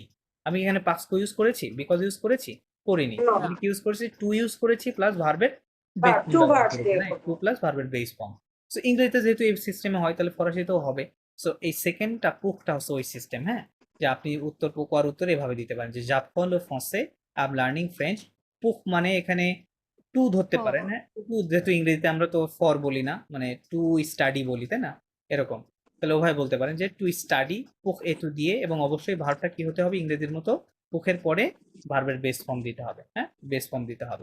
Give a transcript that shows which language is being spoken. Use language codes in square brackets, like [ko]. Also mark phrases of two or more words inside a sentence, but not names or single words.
[bn] আমি এখানে পাস্কো ইউজ করেছি, [en] because use [bn] করেছি, করিনি। No, আমি কি ইউজ করেছি? [en] to use [bn] করেছি প্লাস ভার্বের [en] base form [bn] টু ব্যবহার ভার্বস করেছি, দিয়ে রাইট? করবো। [en] to plus [bn] ভার্বের [en] base form. [bn] সো ইংরেজিতে যেহেতু এই সিস্টেমে হয়, তাহলে ফরাসিতেও হবে। সো এই সেকেন্ডটা পুখটা হচ্ছে ওই সিস্টেম, হ্যাঁ, যে আপনি উত্তর পুকার উত্তর এভাবে দিতে পারেন যে [fr] j'apprends le français, [en] I am learning French। [bn] পুখ মানে এখানে টু ধরতে পারেন, হ্যাঁ, টু যেহেতু ইংরেজিতে আমরা তো ফর বলি না, মানে [en] to study [bn] বলি, তাই না? এরকম। তাহলে ওভাবে বলতে পারেন যে [en] to study [bn] পুখ এ টু দিয়ে, এবং অবশ্যই ভার্বটা কি হতে হবে? ইংরেজির মতো পুখের পরে ভার্বের [en] base form [bn] দিতে হবে, হ্যাঁ, [en] base form [bn] দিতে হবে।